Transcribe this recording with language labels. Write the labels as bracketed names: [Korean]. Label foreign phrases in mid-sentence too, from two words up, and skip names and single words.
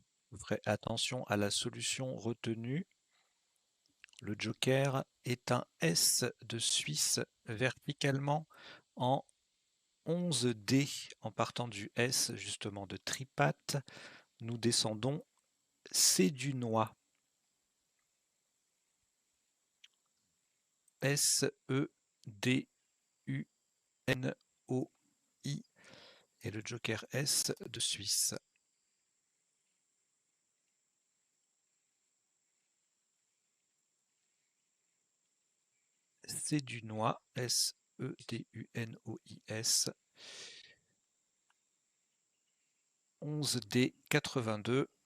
[French] Ferez attention à la solution retenue. Le joker est un S de Suisse verticalement en 11D. En partant du S justement de tripatte, nous descendons C du noix. S-E-D-U-N-O-I et le joker S de Suisse. C du noix, S-E-D-U-N-O-I-S. 11D 82.